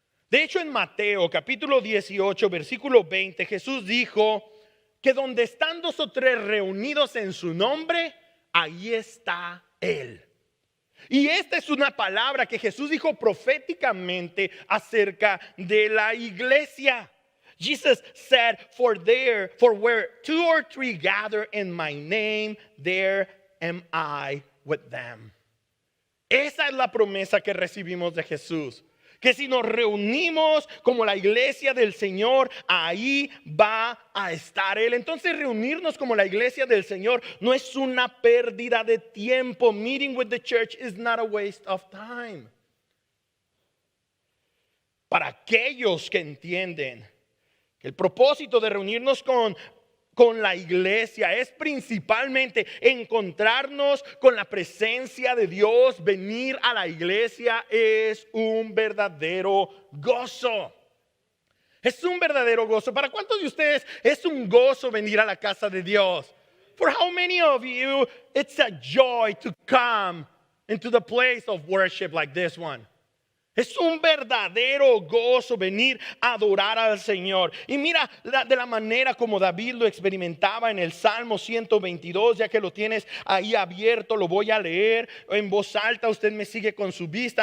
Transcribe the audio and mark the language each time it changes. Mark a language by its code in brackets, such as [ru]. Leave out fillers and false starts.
[es] De hecho, en Mateo capítulo 18, versículo 20, Jesús dijo que donde están 2 o 3 reunidos en su nombre, ahí está Él. Y esta es una palabra que Jesús dijo proféticamente acerca de la iglesia. [en] Jesus said, for where 2 or 3 gather in my name, there am I with them. [es] Esa es la promesa que recibimos de Jesús. Que si nos reunimos como la iglesia del Señor, ahí va a estar Él. Entonces reunirnos como la iglesia del Señor no es una pérdida de tiempo. [en] Meeting with the church is not a waste of time. [es] Para aquellos que entienden que el propósito de reunirnos con la iglesia es principalmente encontrarnos con la presencia de Dios. Venir a la iglesia es un verdadero gozo. Es un verdadero gozo. ¿Para cuántos de ustedes es un gozo venir a la casa de Dios? [en] For how many of you it's a joy to come into the place of worship like this one? [es] Es un verdadero gozo venir a adorar al Señor. Y mira de la manera como David lo experimentaba en el Salmo 122, ya que lo tienes ahí abierto, lo voy a leer en voz alta. Usted me sigue con su vista.